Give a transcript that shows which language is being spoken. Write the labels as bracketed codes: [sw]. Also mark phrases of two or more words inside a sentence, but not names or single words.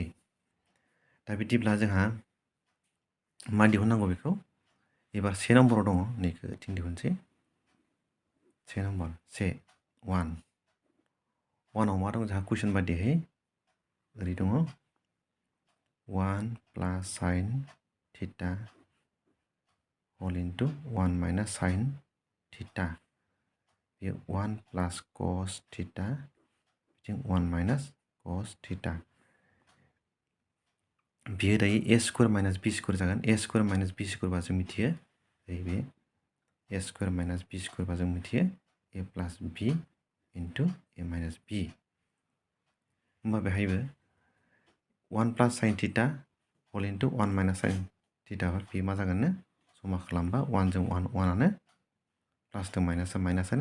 [brx] दा बिदिब्ला जोंहा मा दिहुननांगौ बेखौ? एबार 1 नम्बराव दङ, नैखौ ओइथिं दिहुनसै। 1 नम्बर 1 आव मा दं जोंहा कुइसन बादिहै ओरै दङ [en] 1 + sin theta whole into 1 - sin theta. [brx] बे [en] 1 + cos theta, [brx] बिथिं [en] 1 - cos theta. [brx] बियो दायो a² - b² जागोन। a² - b² बा जों मिथियो बे a² - b² बा जों मिथियो [en] a + b into a - b. [brx] होमबा बेहायबो [en] 1 + sin theta whole into 1 minus sine theta [brx] बे मा जागोननो जमा खालामबा 1 जों 1 1आनो प्लास जों माइनासानो